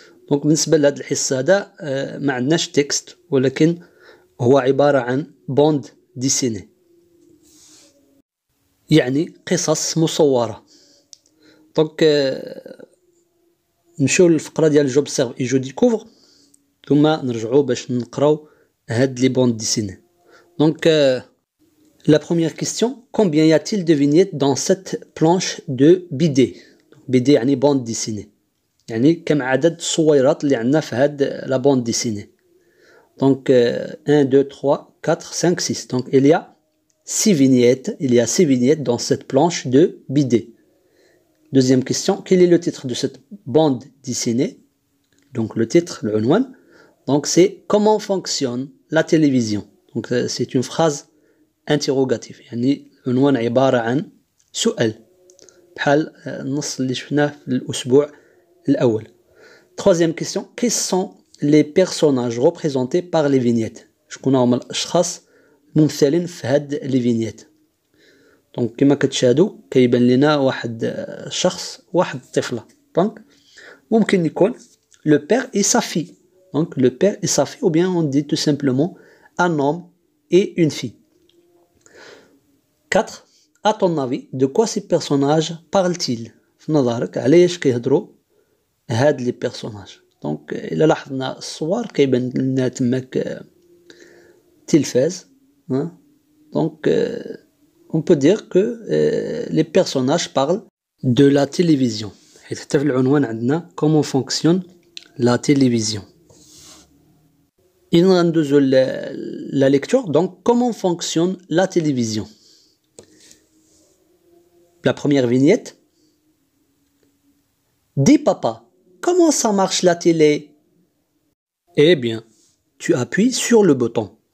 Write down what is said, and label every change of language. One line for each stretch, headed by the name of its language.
Arabic: دونك بالنسبة لهاد الحصة هذا ما عندناش تكست، ولكن هو عبارة عن بوند ديسيني، يعني قصص مصورة. دونك نمشيو للفقرة ديال جوبسيرف اي جو ديكوفر، ثم نرجعوا باش نقراو هاد لي بوند ديسيني.
French: Donc, la première question, combien y a-t-il de vignettes dans cette planche de BD? BD
Arabic: يعني
French: bande dessinée.
Arabic: يعني كم عدد الصويرات اللي عندنا في هاد
French: la bande dessinée. Donc, 1, 2, 3, 4, 5, 6. Donc, il y a 6 vignettes. Il y a 6 vignettes dans cette planche de BD. Deuxième question, quel est le titre de cette bande dessinée? Donc, le titre, le عنوان. Donc, c'est comment fonctionne la télévision. Donc, c'est une phrase interrogative.
Arabic: يعني عنوان عبارة عن سؤال بحال النص اللي شفناه في الأسبوع الأول.
French: Troisième question, quels sont les personnages représentés par les vignettes?
Arabic: شكون هما الأشخاص الممثلين في هاد لي فينيت؟ دونك كما كتشاهدوا كيبان لنا واحد شخص واحد الطفلة. دونك ممكن يكون
French: le père et sa fille. Donc le père et sa fille, ou bien on dit tout simplement un homme et une fille. 4. À ton avis, de quoi ces personnages parlent-ils?
Arabic: في نظرك علاش كيهضروا هاد لي بيرسوناج؟ دونك إلا لاحظنا الصور كيبان لنا تماك تلفاز.
French: Donc on peut dire que les personnages parlent de la télévision.
Arabic: حيت حتى في العنوان عندنا
French: comment fonctionne la télévision.
Arabic: إذن غندوزو
French: la lecture. Donc comment fonctionne la télévision? La première vignette. Dis papa, comment ça marche la télé? Eh bien, tu appuies sur le bouton.